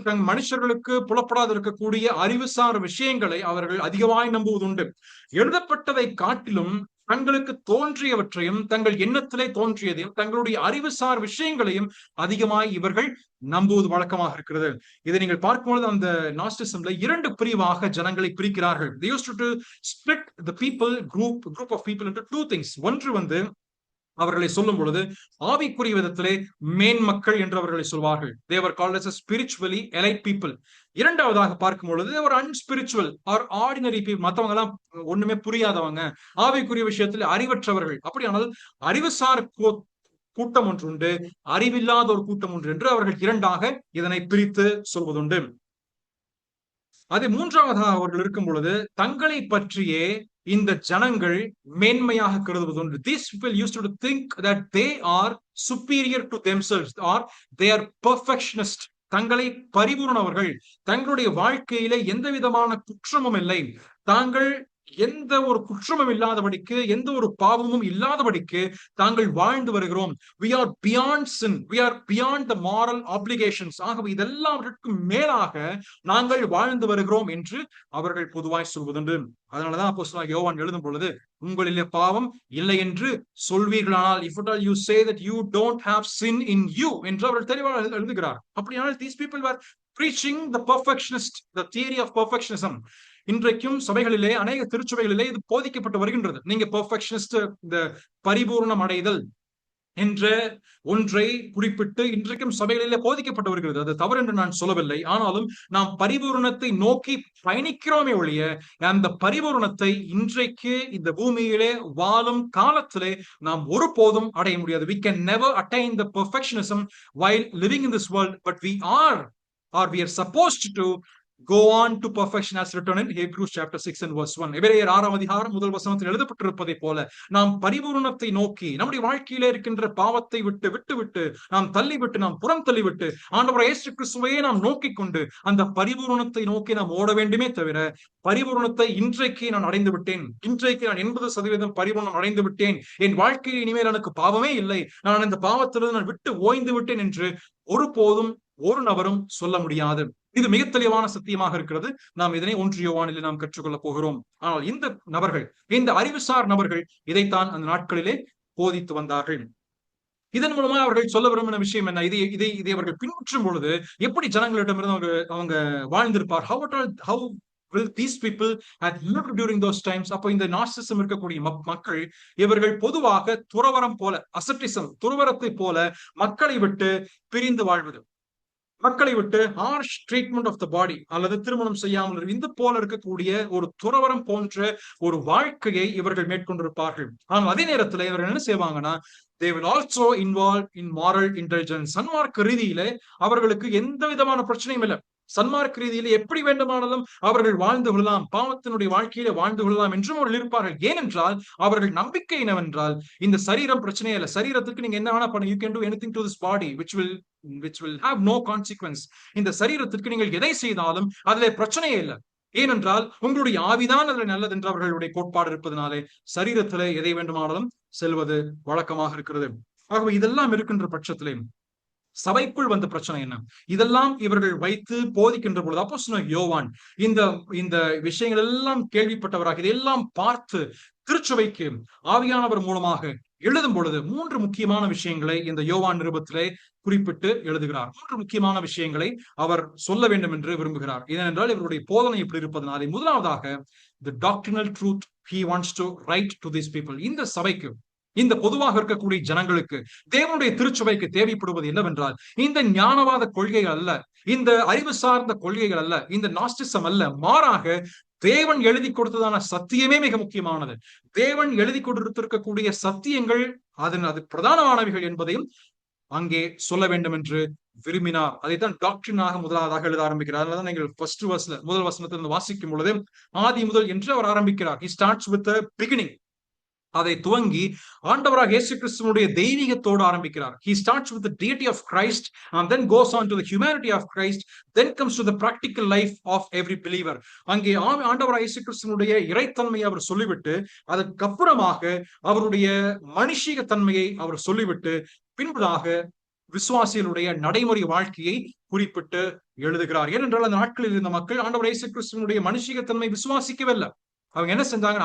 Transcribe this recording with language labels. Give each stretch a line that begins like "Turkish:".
Tamil: மனுஷர்களுக்கு புலப்படாது இருக்கக்கூடிய அறிவுசார் விஷயங்களை அவர்கள் அதிகமாய் நம்புவதுண்டு. எழுதப்பட்டதை காட்டிலும் தங்களுக்கு தோன்றியவற்றையும், தங்கள் எண்ணத்திலே தோன்றியதையும், தங்களுடைய அறிவுசார் விஷயங்களையும் அதிகமாய் இவர்கள் நம்புவது வழக்கமாக இருக்கிறது. இதை நீங்கள் பார்க்கும்போது அந்த நாஸ்டிசம்ல 2 பிரிவாக ஜனங்களை பிரிக்கிறார்கள்.
English: They used to split the people group of people into 2 things.
Tamil: ஒன்று அவர்களை சொல்லும் பொழுது ஆவிக்குரிய விதத்திலே மேன் மக்கள் என்று அவர்களை சொல்வார்கள்.
English: They were called as a spiritually elite people.
Tamil: இரண்டாவதாக பார்க்கும் பொழுது
English: they were unspiritual or ordinary people.
Tamil: மத்தவங்க எல்லாம் ஒண்ணுமே புரியாதவங்க, ஆவிக்குரிய விஷயத்தில் அறிவற்றவர்கள். அப்படியானால் அறிவுசார் கூட்டம் ஒன்று உண்டு, அறிவில்லாத ஒரு கூட்டம் ஒன்று என்று அவர்கள் 2ஆக இதனை பிரித்து சொல்வதுண்டு. அது மூன்றாவதாக அவர்கள் இருக்கும் பொழுது தங்களை பற்றியே இந்த ஜனங்கள் மேன்மையாக கருதுவதுண்டு.
English: These people used to think that they are superior to themselves or they are perfectionist.
Tamil: தங்களை பரிபூரணவர்கள், தங்களுடைய வாழ்க்கையில எந்த விதமான குற்றமும் இல்லை, தாங்கள் எந்த ஒரு குற்றமும் இல்லாதபடிக்கு, எந்த ஒரு பாவமும் இல்லாதபடிக்கு தாங்கள் வாழ்ந்து வருகிறோம்.
English: We are beyond sin. We are beyond the moral obligations.
Tamil: ஆகவே இதெல்லாவற்றுக்கும் மேலாக நாங்கள் வாழ்ந்து வருகிறோம் என்று அவர்கள் பொதுவாய் சொல்வதுண்டு. அதனாலதான் அப்போஸ்தலனாகிய யோவான் எழுதும் பொழுது, உங்களிலே பாவம் இல்லை என்று சொல்வீர்களானால்,
English: if at all you say that you don't have sin in you
Tamil: என்று அவர்கள் தெளிவாக எழுதுகிறார். அப்படியானால்
English: these people were preaching the perfectionist, the theory of perfectionism.
Tamil: இன்றைக்கும் சபைகளிலே, அநேக திருச்சபைகளிலே இது போதிக்கப்பட்டு வருகின்றது. நீங்க பெர்ஃபெக்ஷனிஸ்ட், இந்த பரிபூர்ணம் அடைதல் என்ற ஒன்றை குறிப்பிட்டு இன்றைக்கும் சபைகளிலே போதிக்கப்பட்டு வருகிறது. அது தவறு என்று நான் சொல்லவில்லை. ஆனாலும் நாம் பரிபூரணத்தை நோக்கி பயணிக்கிறோமே ஒழிய அந்த பரிபூரணத்தை இன்றைக்கு இந்த பூமியிலே வாழும் காலத்திலே நாம் ஒருபோதும் அடைய முடியாது.
English: We can never attain the perfectionism while living in this world, but we are supposed to go on to perfection as written in Hebrews chapter 6 and verse 1.
Tamil: எபிரேயர் 6ஆம் அதிகாரம் 1 வசனத்தில் எழுதப்பட்டிருப்பதை போல நாம் பரிபூரணத்தை நோக்கி, நம்முடைய வாழ்க்கையிலே இருக்கின்ற பாவத்தை விட்டு நாம் தள்ளிவிட்டு, நாம் புறம் தள்ளிவிட்டு ஆண்டவர் இயேசு கிறிஸ்துவையே நாம் நோக்கிக் கொண்டு அந்த பரிபூரணத்தை நோக்கி நாம் ஓட வேண்டுமே தவிர, பரிபூரணத்தை இன்றைக்கு நான் அடைந்து விட்டேன், இன்றைக்கு நான் 80% பரிபூரணம் அடைந்து விட்டேன், என் வாழ்க்கையில் இனிமேல் எனக்கு பாவமே இல்லை, நான் இந்த பாவத்திலிருந்து நான் விட்டு ஓய்ந்து விட்டேன் என்று ஒருபோதும் ஒரு நபரும் சொல்ல முடியாது. இது மிக தெளிவான சத்தியமாக இருக்கிறது. நாம் இதனை 1 யோவானிலே நாம் கற்றுக்கொள்ள போகிறோம். ஆனால் இந்த நபர்கள், இந்த அறிவுசார் நபர்கள் இதைத்தான் அந்த நாட்களிலே போதித்து வந்தார்கள். இதன் மூலமா அவர்கள் சொல்ல விரும்பின விஷயம் என்ன? இதை அவர்கள் பின்பற்றும் பொழுது எப்படி ஜனங்களிடமிருந்து அவங்க வாழ்ந்திருப்பார்?
English: How will these people had lived during those times?
Tamil: அப்போ இந்த நார்சிசம் இருக்கக்கூடிய மக்கள், இவர்கள் பொதுவாக துறவரம் போல, அசட்டிசம், துறவரத்தை போல மக்களை விட்டு பிரிந்து வாழ்வது, மக்களை விட்டு ஹார்ஷ் ட்ரீட்மெண்ட் ஆஃப் த பாடி, அல்லது திருமணம் செய்யாமல் இந்த போல இருக்கக்கூடிய ஒரு துறவரம் போன்ற ஒரு வாழ்க்கையை இவர்கள் மேற்கொண்டிருப்பார்கள். ஆனால் அதே நேரத்தில் இவர்கள் என்ன செய்வாங்கன்னா,
English: they will also involve in moral intelligence.
Tamil: சன்மார்க்க ரீதியில அவர்களுக்கு எந்த விதமான பிரச்சனையும் இல்லை. சன்மார்க்க ரீதியில எப்படி வேண்டுமானாலும் அவர்கள் வாழ்ந்து கொள்ளலாம், பாவத்தினுடைய வாழ்க்கையில வாழ்ந்து கொள்ளலாம் என்றும் அவர்கள் இருப்பார்கள். ஏனென்றால் அவர்கள் நம்பிக்கை என்னவென்றால், இந்த சரீரம் பிரச்சனையே இல்லை, சரீரத்துக்கு நீங்க என்ன வேணா பண்ண,
English: you can do anything to this body which will have no consequence.
Tamil: இந்த சரீரத்திற்கு நீங்கள் எதை செய்தாலும் அதுல பிரச்சனையே இல்லை. ஏனென்றால் உங்களுடைய ஆவிதான் அதில் நல்லது என்று அவர்களுடைய கோட்பாடு இருப்பதனாலே சரீரத்திலே எதை வேண்டுமானாலும் செல்வது வழக்கமாக இருக்கிறது. ஆகவே இதெல்லாம் இருக்கின்ற பட்சத்திலே சபைக்குள் வந்த பிரச்சனை என்ன? இதெல்லாம் இவர்கள் வைத்து போதிக்கின்ற பொழுது அப்போஸ்தலனாகிய யோவான் இந்த இந்த விஷயங்கள் எல்லாம் கேள்விப்பட்டவராக இதையெல்லாம் பார்த்து திருச்சபைக்கு ஆவியானவர் மூலமாக எழுதும் பொழுது 3 முக்கியமான விஷயங்களை இந்த யோவான் நிருபத்திலே குறிப்பிட்டு எழுதுகிறார். 3 முக்கியமான விஷயங்களை அவர் சொல்ல வேண்டும் என்று விரும்புகிறார். ஏனென்றால் இவருடைய போதனை இப்படி இருப்பதனாலே, முதலாவதாக
English: the doctrinal truth he wants to write to these people.
Tamil: இந்த சபைக்கு, இந்த பொதுவாக இருக்கக்கூடிய ஜனங்களுக்கு, தேவனுடைய திருச்சபைக்கு தேவைப்படுவது என்னவென்றால், இந்த ஞானவாத கொள்கைகள் அல்ல, இந்த அறிவு சார்ந்த கொள்கைகள் அல்ல, இந்த நாஸ்டிசம் அல்ல, மாறாக தேவன் எழுதி கொடுத்ததான சத்தியமே மிக முக்கியமானது. தேவன் எழுதி கொடுத்திருக்கக்கூடிய சத்தியங்கள் அது பிரதானமானவைகள் என்பதையும் அங்கே சொல்ல வேண்டும் என்று விரும்பினார். அதைத்தான் டாக்டரினாக முதலாவதாக எழுத ஆரம்பிக்கிறார். அதனால நீங்கள் முதல் வசனத்திலிருந்து வாசிக்கும் பொழுது ஆதி முதல் என்று அவர் ஆரம்பிக்கிறார்.
English: He starts with the beginning.
Tamil: அதை துவங்கி ஆண்டவராக இயேசு கிறிஸ்துவினுடைய தெய்வீகத்தோடு ஆரம்பிக்கிறார்.
English: He starts with the deity of Christ and then goes on to the humanity of Christ, then comes to the practical life of every believer.
Tamil: அங்கே ஆண்டவராக இயேசு கிறிஸ்துவினுடைய இறைத்தன்மையை அவர் சொல்லிவிட்டு, அதற்கப்புறமாக அவருடைய மனுஷீக தன்மையை அவர் சொல்லிவிட்டு, பின்பதாக விசுவாசிகளுடைய நடைமுறை வாழ்க்கையை குறிப்பிட்டு எழுதுகிறார். ஏனென்றால் அந்த நாட்களில் இருந்த மக்கள் ஆண்டவர் இயேசு கிறிஸ்துவினுடைய மனுஷீகத்தன்மை விசுவாசிக்கவில்லை. அவங்க என்ன செஞ்சாங்க?